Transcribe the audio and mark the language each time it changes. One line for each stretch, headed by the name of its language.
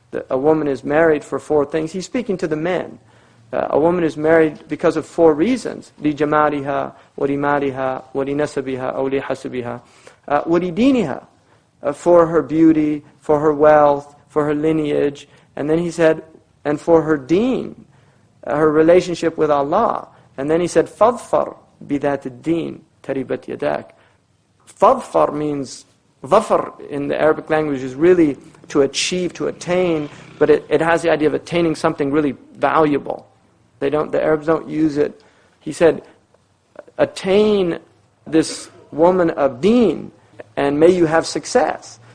English: A woman is married for four things. He's speaking to the men. A woman is married because of four reasons.
Arabic: لِجَمَالِهَا وَلِمَالِهَا وَلِنَسَبِهَا أَوْ لِحَسَبِهَا وَلِدِينِهَا.
English: For her beauty, for her wealth, for her lineage. And then he said, and for her deen, her relationship with Allah. And then he said,
Arabic: فَضْفَرْ بِذَاتِ الدِّينِ تَرِبَتْ يَدَاكَ.
English: Fadfar means, dhafar in the Arabic language is really to achieve, to attain, but it has the idea of attaining something really valuable. The Arabs don't use it. He said, attain this woman of deen, and may you have success.